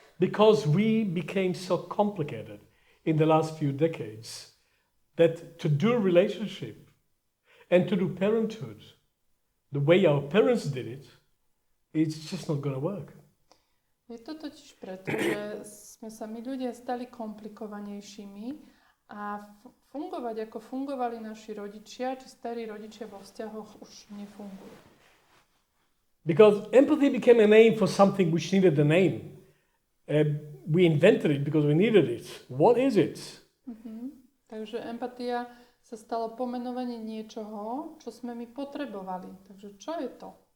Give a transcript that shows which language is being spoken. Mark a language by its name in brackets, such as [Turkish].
[English] Because we became so complicated in the last few decades that to do relationship and to do parenthood the way our parents did it, it's just not going to work. [Slovak] Je to totiž preto, že sme sa my ľudia stali komplikovanejšími a fungovať ako fungovali naši rodičia, či starí rodičia vo vzťahoch už nefungujú. [English] Because empathy became a name for something which needed a name. We invented it because we needed it. What is it? [Slovak] Takže empatia sa stalo pomenovanie niečoho, čo sme my potrebovali. Takže čo je to?